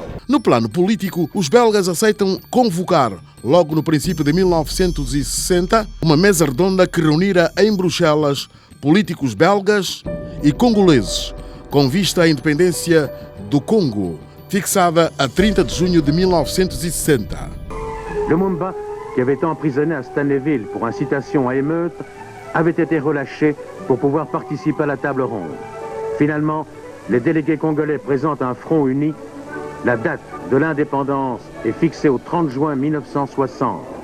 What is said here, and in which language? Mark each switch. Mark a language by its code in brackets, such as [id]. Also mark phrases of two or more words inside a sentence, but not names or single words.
[pt] No plano político, os belgas aceitam convocar, logo no princípio de 1960, uma mesa redonda que reunira em Bruxelas políticos belgas e congoleses, com vista à independência do Congo, fixada a 30 de junho de 1960. [fr] Lumumba, qui avait été emprisonné à Stanleyville pour incitation à émeute, avait été relâché pour pouvoir participer à la table ronde. Finalement, les délégués congolais présentent un front uni. La date de l'indépendance est fixée au 30 juin 1960.